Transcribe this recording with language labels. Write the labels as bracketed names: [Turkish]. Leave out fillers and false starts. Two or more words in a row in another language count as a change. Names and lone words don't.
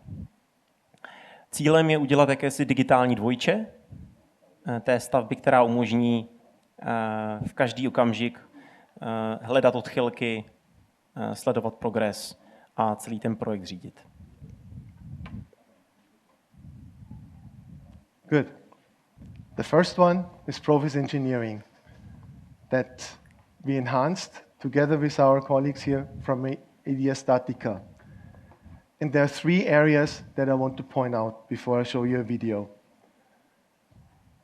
[Czech] Cílem je udělat jakési digitální dvojče té stavby, která umožní v každý okamžik hledat odchylky, sledovat progres a celý ten projekt řídit. [English] Good. The first one is process engineering that we enhanced together with our colleagues here from Statika. And there are 3 areas that I want to point out before I show you a video.